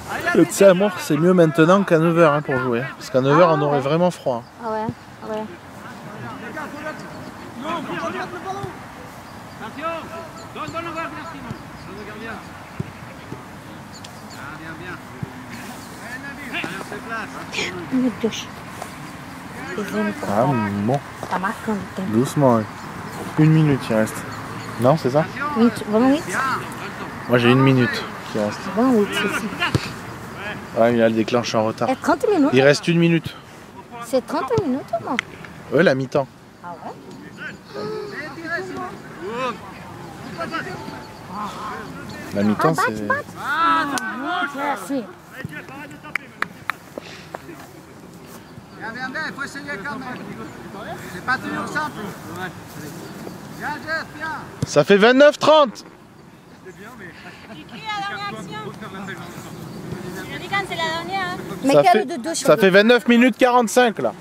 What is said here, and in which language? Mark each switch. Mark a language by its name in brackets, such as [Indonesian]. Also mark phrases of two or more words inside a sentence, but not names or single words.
[French] Tu sais moi c'est mieux maintenant qu'à 9h hein, pour jouer. Parce qu'à 9h on aurait vraiment froid. Ah ouais. Attention. Donne le gardien, Simon. Donne le gardien. Ah, bien. Allez, on se place. [Portuguese] Meu Deus. Pisando por Ah baixo. [French] bon, [Portuguese] Tá marcando o tempo. [French] doucement. Ouais. 1 minute il reste. Non c'est ça? [Portuguese] Vamos 8? [French] Moi j'ai 1 minute qui reste. [Portuguese] Vamos 8, [French] c'est ça. Ouais il a le déclencheur en retard. [Portuguese] É 30 minutes? [French] Il reste 1 minute. C'est 30 minutes ou non? Ouais la mi-temps. Ah ouais? La mi-temps c'est... [Portuguese] É assim. [French] Bien, il faut essayer quand même. C'est pas toujours simple. Ça fait 29-30. Ça fait 29 minutes 45 là.